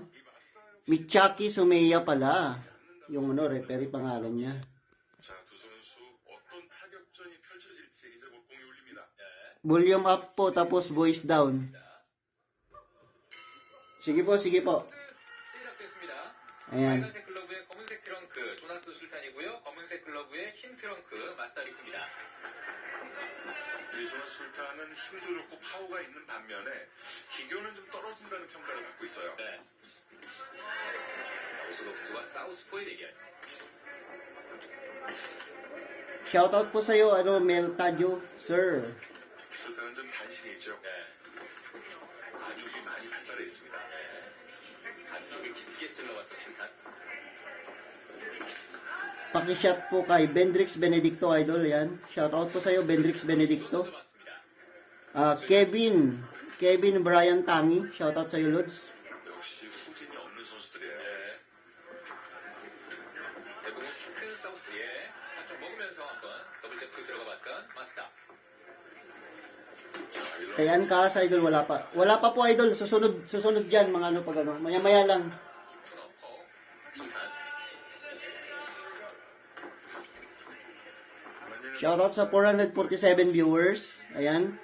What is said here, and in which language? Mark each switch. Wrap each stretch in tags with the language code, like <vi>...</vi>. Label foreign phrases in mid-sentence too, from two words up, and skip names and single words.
<tl>Michaki Sumeya pala. Yung referee pangalan niya. Volume up po, tapos voice down. Sige po, sige po. Ayan.</tl> <ko>빨간색 글러브에 검은색 트렁크 조나스 술탄이고요. 검은색 글러브에 흰 트렁크 마스타리쿠입니다. 조나스 술탄은 힘도 좋고 파워가 있는 반면에 기교는 좀 떨어진다는 평가를 갖고 있어요. 네. 오소독스와 사우스포의 대결.</ko> <tl>Shoutout po sa'yo, Mel Tadio, sir.</tl> <ko>술탄은 좀 단신이 있죠. 네. 가죽이 많이 발달해 있습니다. 안쪽에 깊게 찔러왔던 술탄.</ko> <tl>Pakishot po kay Bendrix Benedicto, idol. Yan. Shoutout po sa'yo, Bendrix Benedicto. Kevin Brian Tangi. Shoutout sa'yo, Lods.</tl> <ko>역시 후진이 없는 선수들이에요. 대부분 큰 사우스에 한쪽 먹으면서 한번 더블 제프 들어가봤던 마스타.</ko> <tl>Kay Ankas, idol, wala pa. Wala pa po, idol. Susunod dyan, mga maya-maya lang. Shoutout sa 447 viewers. Ayan.</tl>